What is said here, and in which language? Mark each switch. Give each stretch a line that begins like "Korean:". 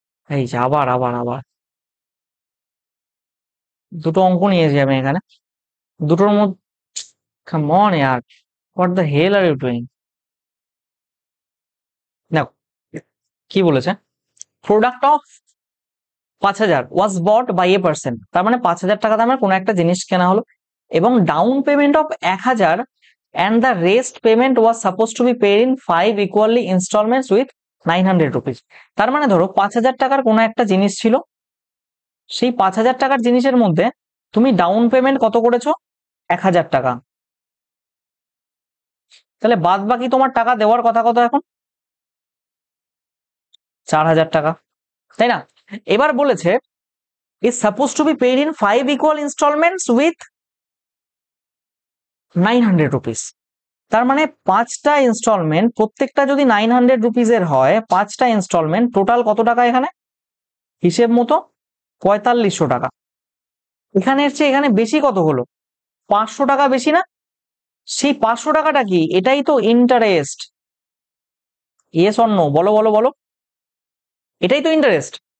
Bangla: এই যে আবার আবার আবার দুটো অঙ্ক নিয়েছি আমি এখানে, দুটোর মধ্যে
English: Come on ইয়ার, what the hell are you doing.
Bangla: দেখো কি বলেছে,
English: Product of 5000 was bought by a person.
Bangla: তার মানে 5000 টাকা দামের কোনো একটা জিনিস কেনা হলো এবং
English: Down payment of 1000 and the rest payment was supposed to be paid in 5 equally installments with 900 rupees।
Bangla: তার মানে ধরো 5000 টাকার কোনো একটা জিনিস ছিল, সেই 5000 টাকার জিনিসের মধ্যে তুমি ডাউন পেমেন্ট কত করেছো, 1000 টাকা। তাহলে বাদ বাকি তোমার টাকা দেওয়ার কথা কত এখন, 4000 টাকা, তাই না? এবার বলেছে
English: is supposed to be paid in 5 equal installments with 900 rupees।
Bangla: তার মানে 5টা ইনস্টলমেন্ট, প্রত্যেকটা যদি 900 রুপিজের হয়, 5টা ইনস্টলমেন্ট টোটাল কত টাকা এখানে, হিসেব মতো 4500 টাকা। এখানের চেয়ে এখানে বেশি কত হলো, 500 টাকা বেশি না? সেই 500 টাকাটা কি, এটাই তো ইন্টারেস্ট।
English: yes or no,
Bangla: বলো বলো বলো, এটাই তো ইন্টারেস্ট।